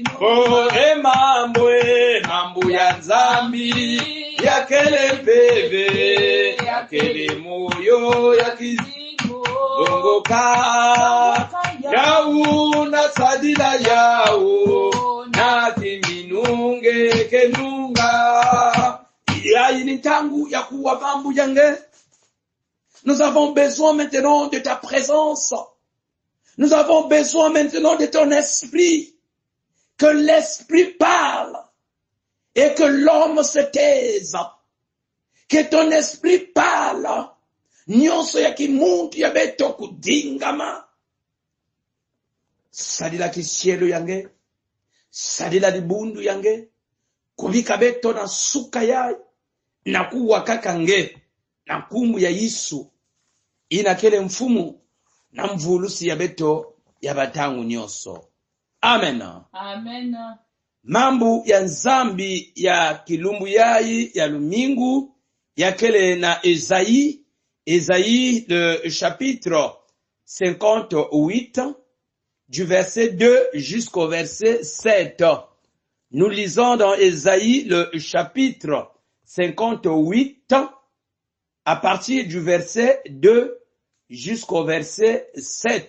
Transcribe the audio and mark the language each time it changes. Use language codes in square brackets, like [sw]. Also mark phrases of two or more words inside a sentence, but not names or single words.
[mkw] mambu ya nzambi yakele peve yakele moyo yakizingu longoka yau na sadila yau na kiminunge kenunga yayi ni tangu ya kuwa mambu yange. [fr] Nous avons besoin maintenant de ta présence. Nous avons besoin maintenant de ton esprit. Que l'esprit parle et que l'homme se taise. Que ton esprit parle. [mkw] Nyonso ya kimuntu ya beto kudingama. Sadila kisielo yange. Sadila libundu yange. Kubika beto na suka yai. Na kuwa kakange. Na kumu ya Yesu. Ina kele mfumu na mvulusi ya beto ya batangu nyoso. Amen. Amen. Mambu ya nzambi ya kilumbu yayi ya lumingu ya kele na Esaïe [fr] le chapitre 58 du verset 2 jusqu'au verset 7. Nous lisons dans Esaïe le chapitre 58 à partir du verset 2 jusqu'au verset 7.